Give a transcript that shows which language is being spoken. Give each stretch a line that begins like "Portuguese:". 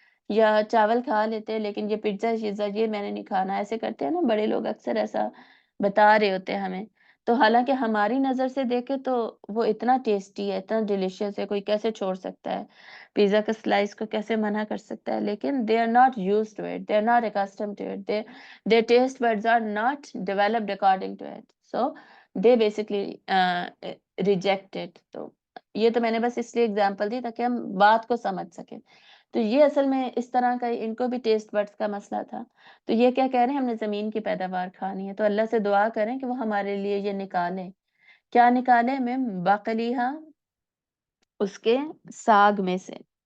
Urdu: یا چاول کھا لیتے ہیں لیکن یہ پیزا شیزا یہ میں نے نہیں کھانا، ایسے کرتے ہیں نا بڑے لوگ، اکثر ایسا بتا رہے ہوتے ہیں ہمیں. تو حالانکہ ہماری نظر سے دیکھے تو وہ اتنا ٹیسٹی ہے، اتنا ڈیلیشیس ہے، کوئی کیسے چھوڑ سکتا ہے پیزا کا سلائس کو، کیسے منع کر سکتا ہے. لیکن
English: they are not used to it, they are not accustomed to it, their taste buds are not developed according to it, so they basically reject it.
Urdu: تو یہ تو میں نے بس اس لیے اگزامپل دی تاکہ ہم بات کو سمجھ سکیں. تو یہ اصل میں اس طرح کا ان کو بھی ٹیسٹ بڈس کا مسئلہ تھا. تو یہ کیا کہہ رہے ہیں ہم نے زمین کی پیداوار کھانی ہے، تو اللہ سے دعا کریں کہ وہ ہمارے لیے یہ نکالیں. کیا نکالے؟ میں بقلیہا اس کے ساگ میں سے.